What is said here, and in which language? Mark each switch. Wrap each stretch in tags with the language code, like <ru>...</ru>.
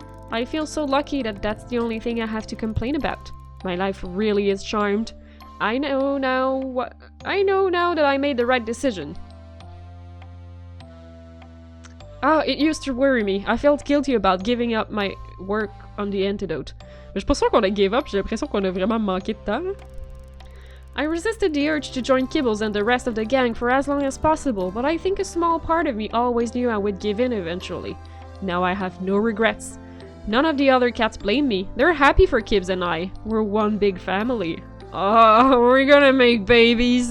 <en>I feel so lucky that that's the only thing I have to complain about. My life really is charmed. I know now that I made the right decision. Ah, it used to worry me. I felt guilty about giving up my work on the antidote.</en> <fr>Mais je suis pas sûre qu'on a give up, j'ai l'impression qu'on a vraiment manqué de temps.</fr> <en>I resisted the urge to join Kibbles and the rest of the gang for as long as possible, but I think a small part of me always knew I would give in eventually. Now I have no regrets. None of the other cats blame me. They're happy for Kibbs and I. We're one big family. Oh, we're gonna make babies.</en>